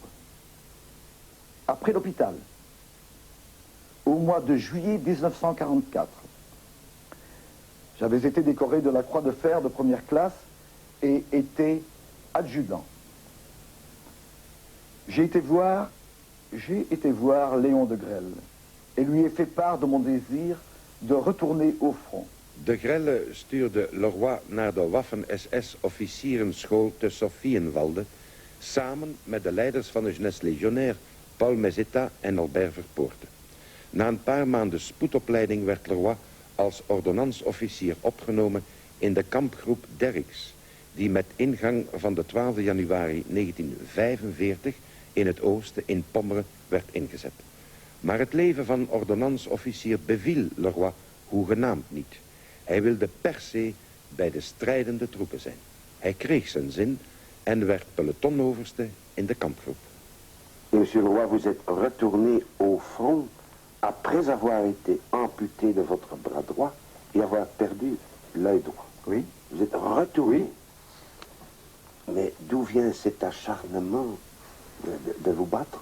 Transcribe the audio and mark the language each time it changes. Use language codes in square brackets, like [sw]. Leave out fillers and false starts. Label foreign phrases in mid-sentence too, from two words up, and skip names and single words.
[fr] Après l'hôpital, au mois de juillet 1944, j'avais été décoré de la Croix de Fer de première classe et été adjudant. J'ai été voir Léon de Grelle et lui ai fait part de mon désir de retourner au front. [nl] De Grelle stuurde Leroy naar de Waffen-SS-officierenschool te Sophienwalde, samen met de leiders van de Jeunesse Légionnaire, Paul Mesetta en Albert Verpoorte. Na een paar maanden spoedopleiding werd Leroy als ordonnansofficier opgenomen in de kampgroep Derricks, die met ingang van de 12 januari 1945 in het oosten in Pommeren werd ingezet. Maar het leven van ordonnansofficier beviel Leroy hoegenaamd niet. Hij wilde per se bij de strijdende troepen zijn. Hij kreeg zijn zin en werd pelotonoverste in de kampgroep. [fr] Monsieur Leroy, vous êtes retourné au front après avoir été amputé de votre bras droit et avoir perdu l'œil droit. Oui. Vous êtes retourné. Mais d'où vient cet acharnement de vous battre?